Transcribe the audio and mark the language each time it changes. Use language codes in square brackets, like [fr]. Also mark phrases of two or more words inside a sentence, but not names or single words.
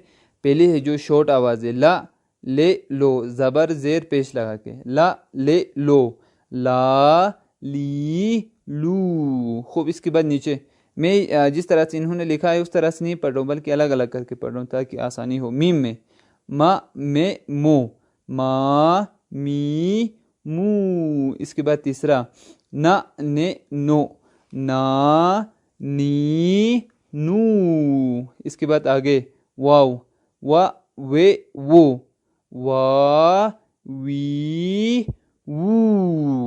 [ur] پہلی ہے جو شارٹ آواز ہے، لا، لے، لو، زبر زیر پیش لگا کے، لا، لے، لو، لا، لی، لو۔ خوب، اس کے بعد نیچے میں جس طرح سے انہوں نے لکھا ہے اس طرح سے نہیں پڑھ رہا ہوں، بلکہ الگ الگ کر کے پڑھ رہا ہوں تاکہ آسانی ہو۔ میم میں ما، میں، مو، ما، می، مو۔ اس کے بعد تیسرا نا، نے، نو، نا، نی، نو۔ اس کے بعد آگے واو، وا، وے، وو، وا، وی، وو۔